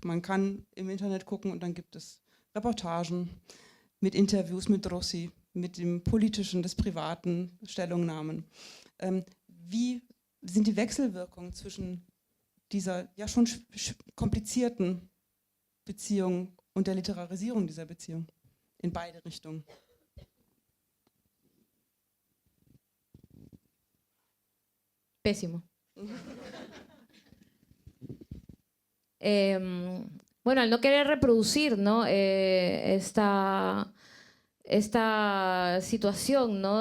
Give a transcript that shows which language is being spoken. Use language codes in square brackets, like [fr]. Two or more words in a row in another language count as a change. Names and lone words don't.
[de] Man kann im Internet gucken und dann gibt es Reportagen mit Interviews mit Rosy, mit dem Politischen, des Privaten, Stellungnahmen. Wie sind die Wechselwirkungen zwischen dieser ja schon komplizierten Beziehung und der Literarisierung dieser Beziehung in beide Richtungen? [es] Pésimo. Bueno, al no querer reproducir, ¿no? Esta situación, ¿no?